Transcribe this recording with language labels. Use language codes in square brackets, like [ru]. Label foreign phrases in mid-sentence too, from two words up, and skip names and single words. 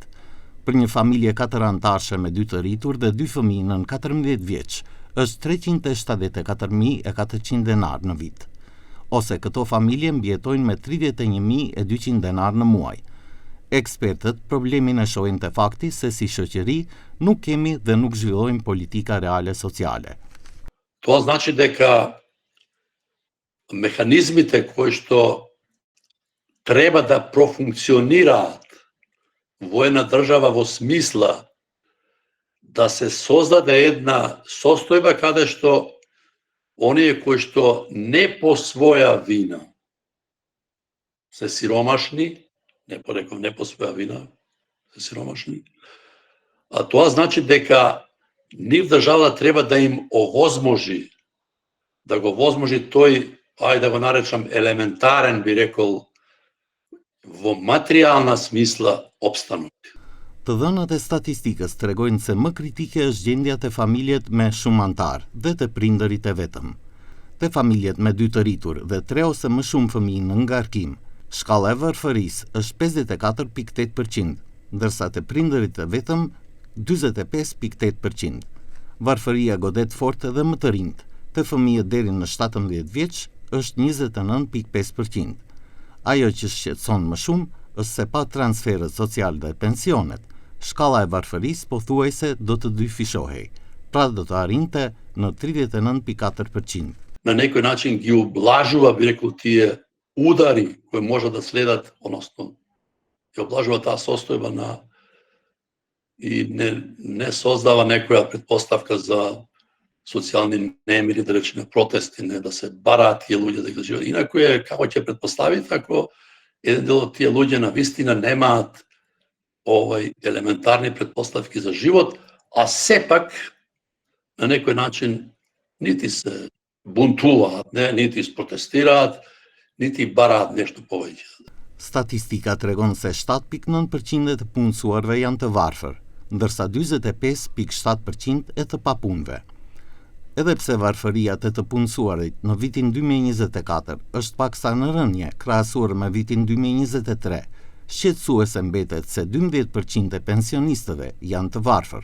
[sq] Për një familje 4 antarëshe me 2 të rritur dhe 2 fëmijë nën 14 vjeç, është 374.400 denar në vit. Ose këto familje mbjetojnë me 31.200 denar në muaj. Ekspertët problemin e shohin te fakti se si shoqëri nuk kemi dhe nuk zhvillojmë politika reale sociale. [mk] То значи дека механизмите кои што треба да профункционираат во една држава во смисла да се создаде една состојба каде што оние кои што не по своја вина се сиромашни, не по своја вина се сиромашни, а тоа значи дека нив држава треба да им овозможи, да го возможи тој, ајде да го наречам елементарен, би рекол, во материјална смисла обстанок. [sq] Të dhënat e statistikës tregojnë se më kritike është gjendja te familjet me shumë antar dhe te prindërit e vetëm. Te familjet me 2 të rritur dhe 3 ose më shumë fëmijë në ngarkim, shkalla e varfërisë është 54.8%, ndërsa te prindërit e vetëm 45.8%. Varfëria godet fort edhe më të rinjt, te fëmijët deri në 17 vjeç është 29.5%. Ajo që shqetëson më shumë është se pa transferët social dhe pensionet, shkalla e varfërisë pothuajse do të dyfishohej, pra do të arrinte në 39.4%. [mk] На некој начин ги облажува, би рекол, тие удари кои може да следат, односно ги облажува таа состојба на и не создава некоја предпоставка за социјални немири, да речеме протести, не да се бараат тие луѓе да ги живеат. Инаку е како ќе претпоставите ако еден дел од тие луѓе на вистина немаат елементарни претпоставки за живот, а сепак на некој начин нити се бунтуваат, нити протестираат, нити бараат нешто повеќе. [sq] Statistika tregon se 7.9% të punësuarve janë të varfër, ndërsa 45.7% e të papunëve. Edhe pse varfëria të punësuarit në vitin 2024 është paksa në rënje krahasuar me vitin 2023, shqetësuese mbetet se 12% e pensionistëve janë të varfër.